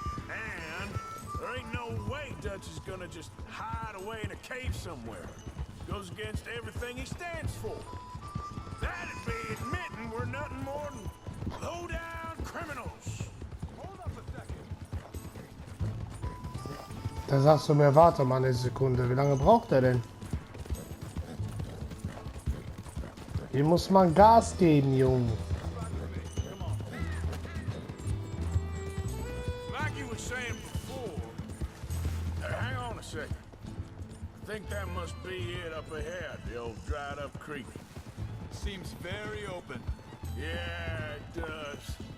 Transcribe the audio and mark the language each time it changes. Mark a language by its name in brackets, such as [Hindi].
[English] And there ain't no way Dutch is gonna just hide away in a cave somewhere. Goes against everything he stands for. That'd be admitting we're nothing more than low-down criminals. Hold up a second. [German] Da sagst du mir, warte mal eine Sekunde. Wie lange braucht er denn? Hier muss man Gas geben, Junge. [English] Like you were saying before, hang on a second. I think that must be it up ahead, the old dried up creek. Seems very open. Yeah, it does.